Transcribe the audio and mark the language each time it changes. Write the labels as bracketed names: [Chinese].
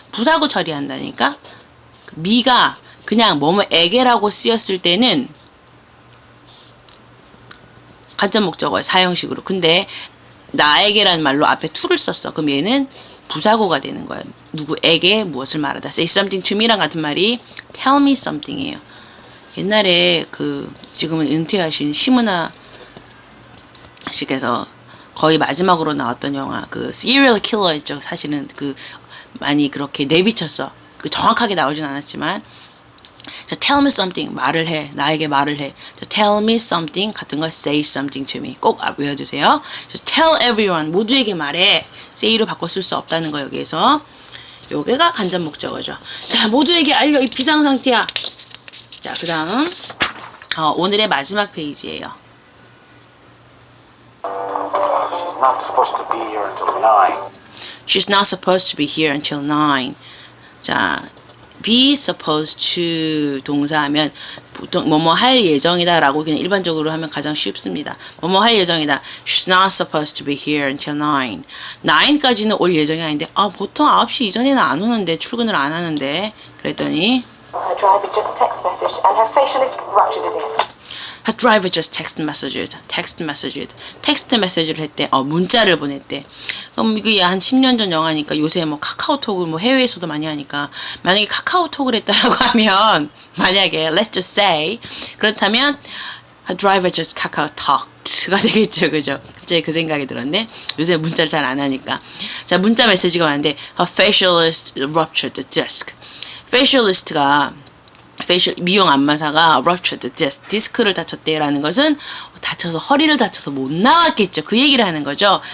[Korean] 부사구 처리한다니까. me가 그냥 뭐뭐에게라고 쓰였을 때는 간접 목적어의 사형식으로. 근데 나에게라는 말로 앞에 to를 썼어. 그럼 얘는 부사구가 되는 거예요. 누구에게 무엇을 말하다. [English] Say something to me랑 [Korean] 같은 말이 [English] tell me something이에요. [Korean] 옛날에 그 지금은 은퇴하신 심은하 씨께서 거의 마지막으로 나왔던 영화 그 Serial Killer였죠. 사실은 그 많이 그렇게 내비쳤어. 그 정확하게 나오진 않았지만 저 tell me something 말을 해. 나에게 말을 해. 저 tell me something 같은 거 [English] say something to me [Korean] 꼭 외워주세요. 저 tell everyone 모두에게 말해. say로 바꿔 쓸 수 없다는 거 여기에서. 요게가 간접 목적어죠. 자 모두에게 알려 이 비상 상태야. 자 그 다음 오늘의 마지막 페이지예요. [English] She's not supposed to be here until 9. She's not supposed to be here until 9. [Korean] 자, be supposed to 동사하면 보통 뭐뭐 할 예정이다 라고 그냥 일반적으로 하면 가장 쉽습니다. 뭐뭐 할 예정이다. [English] She's not supposed to be here until 9. [Korean] 9까지는 올 예정이 아닌데 보통 9시 이전에는 안 오는데 출근을 안 하는데 그랬더니 [English] Her driver just text messaged and her facial is ruptured a disc. Her driver just text message를 했대. [Korean] 문자를 보냈대. 그럼 이게 한 10년 전 영화니까 요새 뭐 카카오톡을 뭐 해외에서도 많이 하니까 만약에 카카오톡을 했다라고 하면 만약에 [English] let's just say [Korean] 그렇다면 [English] Her driver just talked [Korean] 가 되겠죠, 그죠? 갑자기 그 생각이 들었네. 요새 문자를 잘 안 하니까. 자, 문자 메시지가 왔는데 [English] Her facialist ruptured the disc. [Korean] facialist가 미용 안마사가 ruptured 디스크를 다쳤대라는 것은 다쳐서 허리를 다쳐서 못 나왔겠죠. 그 얘기를 하는 거죠.